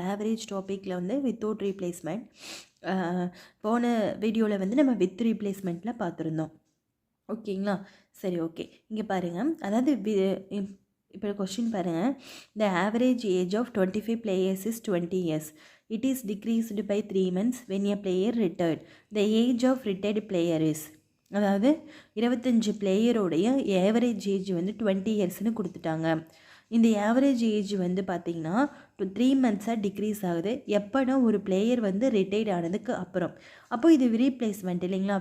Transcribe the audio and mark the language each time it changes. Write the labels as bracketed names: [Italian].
[Tamil] Average டாப்பிக்கில் வந்து without replacement. போன வீடியோவில் வந்து நம்ம வித் ரீப்ளேஸ்மெண்ட்டில் பார்த்துருந்தோம். ஓகேங்களா? சரி, ஓகே. இங்கே பாருங்கள், அதாவது இப்போ கொஸ்டின் பாருங்கள். [English] The average age of 25 players is 20 years. It is decreased by 3 months when a player retired. The age of retired player is, [Tamil] அதாவது 25 பிளேயரோடைய ஏவரேஜ் ஏஜ் வந்து 20 இயர்ஸ்னு கொடுத்துட்டாங்க. இந்த ஏவரேஜ் ஏஜ் வந்து பார்த்திங்கன்னா 3 மந்த்ஸாக டிக்ரீஸ் ஆகுது. எப்போனா ஒரு பிளேயர் வந்து ரிட்டையர்ட் ஆனதுக்கு அப்புறம். அப்போது இது ரீப்ளேஸ்மெண்ட் இல்லைங்களா?